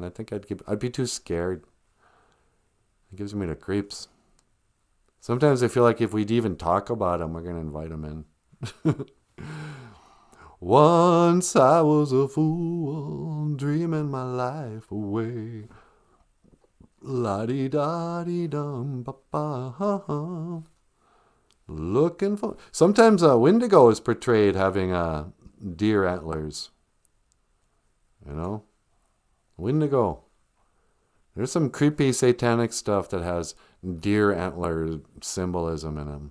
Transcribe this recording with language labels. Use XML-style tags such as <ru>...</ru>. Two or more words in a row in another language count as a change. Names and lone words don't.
<en>I think I'd be too scared. It gives me the creeps. Sometimes I feel like if we'd even talk about him, we're going to invite him in. Once I was a fool, dreaming my life away. La-di-da-di-dum, ba-ba-ha-ha. Looking for... Sometimes Wendigo is portrayed having deer antlers. You know? Wendigo. There's some creepy satanic stuff that has deer antler symbolism in them.</en>